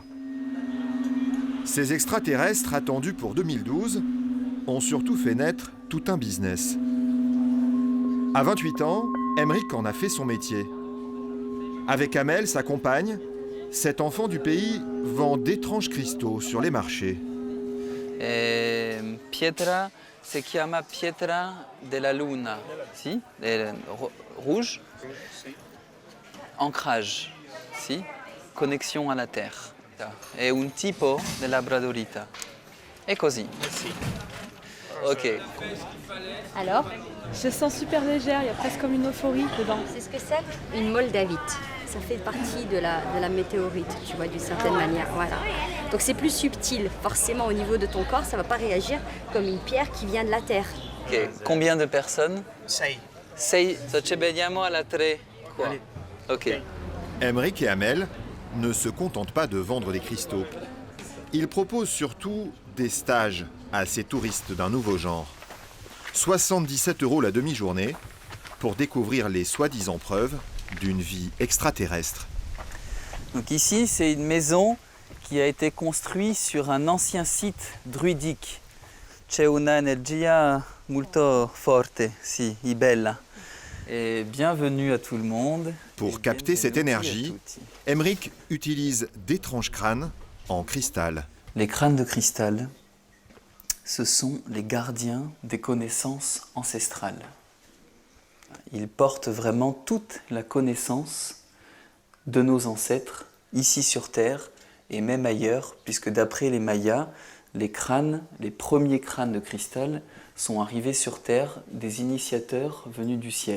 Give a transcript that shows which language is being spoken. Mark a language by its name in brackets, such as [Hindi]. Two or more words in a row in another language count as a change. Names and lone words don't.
[French] Ces extraterrestres attendus pour 2012 ont surtout fait naître tout un business. À 28 ans, Emmerich en a fait son métier. Avec Amel, sa compagne, cet enfant du pays vend d'étranges cristaux sur les marchés. [Italian] Pietra se chiama pietra della luna, si? [French] Rouge. Ancrage, si? Connexion à la terre. [Italian] È un tipo di labradorita. E così. [French] Ok. Alors, je sens super légère, il y a presque comme une euphorie dedans. C'est ce que c'est? Une moldavite. Ça fait partie de la météorite, tu vois, d'une certaine manière. Voilà. Donc c'est plus subtil. Forcément, au niveau de ton corps, ça ne va pas réagir comme une pierre qui vient de la terre. Ok. Combien de personnes? 6. [Italian] Ci vediamo alla 3. [French] Quoi? Ok. Emmerich et Amel ne se contentent pas de vendre des cristaux. Ils proposent surtout des stages à ces touristes d'un nouveau genre. 77 € la demi-journée pour découvrir les soi-disant preuves d'une vie extraterrestre. Donc ici, c'est une maison qui a été construite sur un ancien site druidique. [Italian] C'è una energia molto forte, si, bella. [French] Et bienvenue à tout le monde. Pour capter cette énergie, Emmerich utilise d'étranges crânes en cristal. Les crânes de cristal, ce sont les gardiens des connaissances ancestrales. Ils portent vraiment toute la connaissance de nos ancêtres, ici sur Terre et même ailleurs, puisque d'après les Mayas, les premiers crânes de cristal sont arrivés sur Terre des initiateurs venus du ciel.